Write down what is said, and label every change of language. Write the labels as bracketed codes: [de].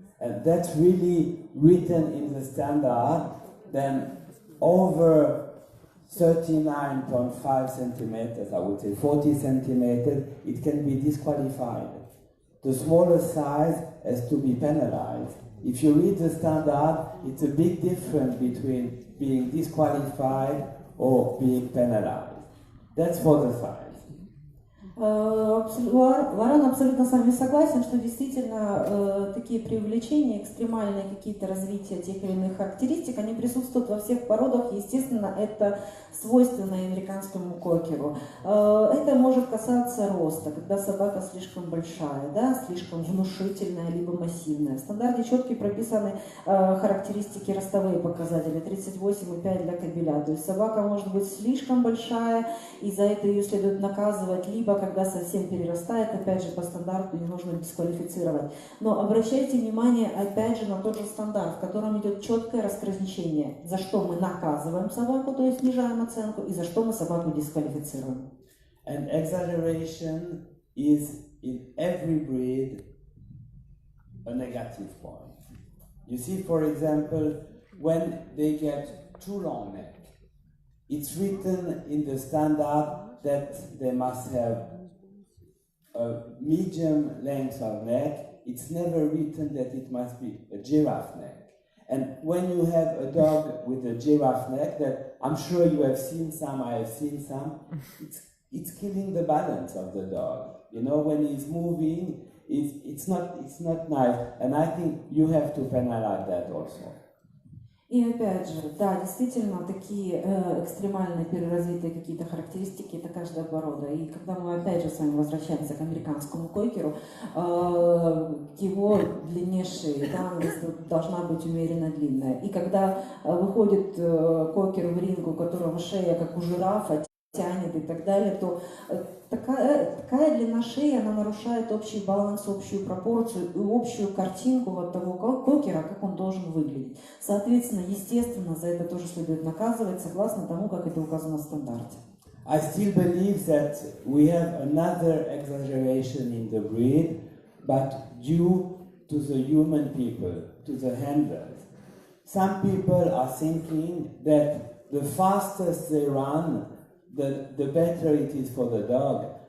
[en] And that's really written in the standard, then over 39.5 centimeters, I would say 40 centimeters, it can be disqualified. The smaller size has to be penalized. If you read the standard, it's a big difference between being disqualified or being penalized. That's for the size. [ru] Лоран абсолютно с вами согласен, что действительно такие преувеличения, экстремальные какие-то развития тех или иных характеристик, они присутствуют во всех породах, естественно, это свойственно американскому кокеру. Это может касаться роста, когда собака слишком большая, да, слишком внушительная, либо массивная. В стандарте четко прописаны характеристики, ростовые показатели, 38,5 для кобеля. То есть собака может быть слишком большая, и за это ее следует наказывать, либо когда совсем перерастает, опять же, по стандарту ее нужно дисквалифицировать. Но обращайте внимание, опять же, на тот же стандарт, в котором идет четкое разграничение, за что мы наказываем собаку, то есть снижаем оценку, и за что мы собаку дисквалифицируем. [en] And exaggeration is in every breed a negative point. You see, for example, when they get too long neck, it's written in the standard that they must have a medium length of neck. It's never written that it must be a giraffe neck. And when you have a dog with a giraffe neck, that I'm sure you have seen some, I have seen some, it's killing the balance of the dog. You know, when he's moving, it's not nice. And I think you have to penalize that also. [ru] И опять же, да, действительно, такие экстремальные переразвитые какие-то характеристики, это каждая порода. И когда мы опять же с вами возвращаемся к американскому кокеру, его длине шеи, да, должна быть умеренно длинная. И когда выходит кокер в ринг, у которого шея как у жирафа, тянет и так далее, то такая длина шеи, она нарушает общий баланс, общую пропорцию и общую картинку вот того кокера, как он должен выглядеть. Соответственно, естественно, за это тоже следует наказывать, согласно тому, как это указано в стандарте. [en] I still believe that we have another exaggeration in the breed, but due to the human people, to the handlers. Some people are thinking that the fastest they run, the better it is for the dog.